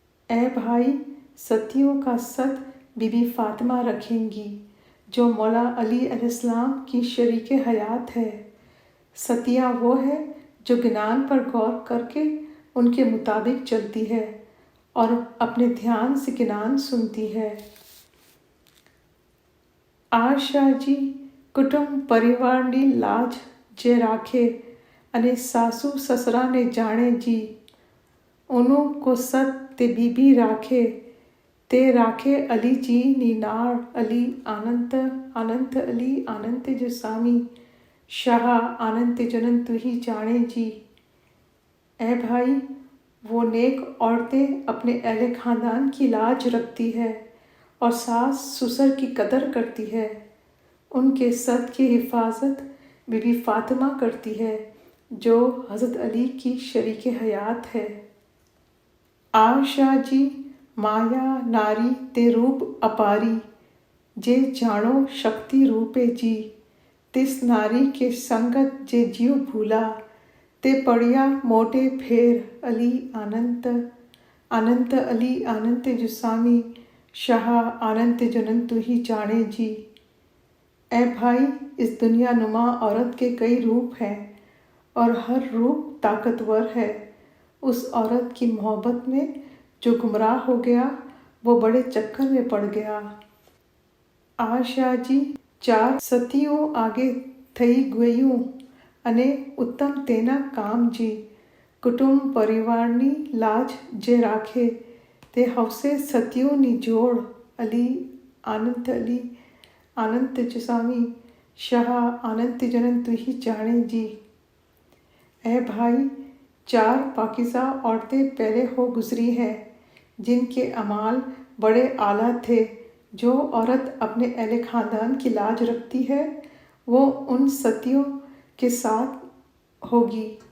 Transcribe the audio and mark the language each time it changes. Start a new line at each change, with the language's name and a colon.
Hindi: ए भाई, सतियों का सत बीबी फातिमा रखेंगी, जो मौला अली अलैहिस्सलाम की शरीके हयात है। सतिया वो है जो ज्ञान पर गौर करके उनके मुताबिक चलती है और अपने ध्यान से ज्ञान सुनती है।
Gujarati: आशाजी कुटुंब परिवाરની લાજ જે રાખે અને સાસુ સસરાને જાણે જી, ઓનું કો સત તે બીબી રાખે, તે રાખે અલીજીની નાળ, અલી અનંત અનંત અલી અનંત જો સામી,
Hindi: शाह अनंत जनन तू ही जाने जी। ए भाई, वो नेक औरतें अपने अहले खानदान की लाज रखती है और सास ससुर की कदर करती है। उनके सद की हिफाजत बीबी फातिमा करती है, जो हज़रत अली की शरीके हयात है। आशा जी माया नारी ते रूप अपारी, जे जानो शक्ति रूपे जी, तिस नारी के संगत जे जीव भूला, ते पड़िया मोटे फेर, अली अनंत अनंत अली अनंत जुसामी, शाह अनंत जनन तू ही जाने जी। ए भाई, इस दुनिया नुमा औरत के कई रूप हैं और हर रूप ताकतवर है। उस औरत की मोहब्बत में जो गुमराह हो गया, वो बड़े चक्कर में पड़ गया।
Gujarati: आशा जी चार સતીઓ આગે થઈ ગયું અને ઉત્તમ તેના કામજી, કુટુંબ પરિવારની લાજ જે રાખે, તે હવસે સતીઓની જોડ, અલી અનંત જસામી, શાહ
Hindi: अनंत जनन तू ही जाने जी। ए भाई, चार पाकिज़ा औरतें पहले हो गुजरी हैं, जिनके अमाल बड़े आला थे। जो औरत अपने अहले खानदान की लाज रखती है, वो उन सतियों के साथ होगी।